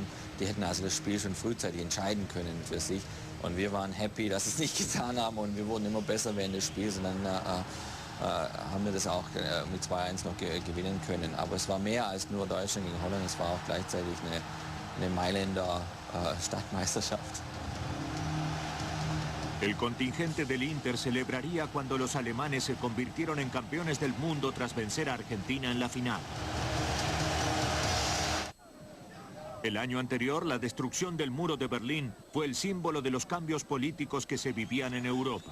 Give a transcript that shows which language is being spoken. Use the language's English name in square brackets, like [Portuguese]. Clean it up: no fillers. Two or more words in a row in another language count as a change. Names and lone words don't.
[German] Die hätten also das Spiel schon frühzeitig entscheiden können für sich. Und wir waren happy, dass sie es nicht getan haben und wir wurden immer besser während des Spiels. Und dann haben wir das auch mit 2-1 noch gewinnen können. Aber es war mehr als nur Deutschland gegen Holland, es war auch gleichzeitig eine Mailänder Stadtmeisterschaft. [Spanish] El contingente del Inter celebraría cuando los alemanes se convirtieron en campeones del mundo tras vencer a Argentina en la final. El año anterior, la destrucción del muro de Berlín fue el símbolo de los cambios políticos que se vivían en Europa.